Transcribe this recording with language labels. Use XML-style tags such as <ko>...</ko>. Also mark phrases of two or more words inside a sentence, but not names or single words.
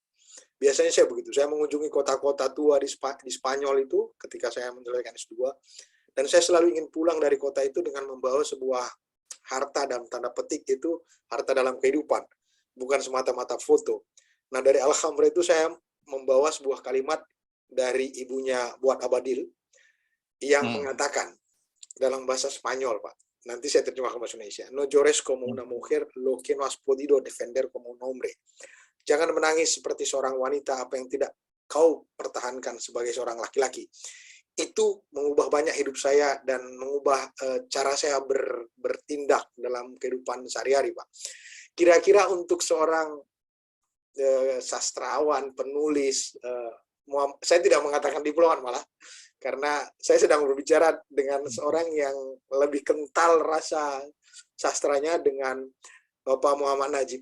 <id>Biasanya saya begitu, saya mengunjungi kota-kota tua di Spanyol itu ketika saya menyelesaikan S2, dan saya selalu ingin pulang dari kota itu dengan membawa sebuah harta dalam tanda petik, itu harta dalam kehidupan, bukan semata-mata foto. Nah, dari Alhambra itu saya membawa sebuah kalimat dari ibunya Buat Abadil yang mengatakan dalam bahasa Spanyol, Pak. Nanti saya terjemah ke bahasa Indonesia.</id> <es>No llores como una mujer lo que no has podido defender como un hombre.</es> <id>Jangan menangis seperti seorang wanita apa yang tidak kau pertahankan sebagai seorang laki-laki. Itu mengubah banyak hidup saya dan mengubah cara saya bertindak dalam kehidupan sehari-hari, Pak. Kira-kira untuk seorang sastrawan, penulis, saya tidak mengatakan diplomat malah, karena saya sedang berbicara dengan seorang yang lebih kental rasa sastranya dengan Bapak Muhammad Najib.</id>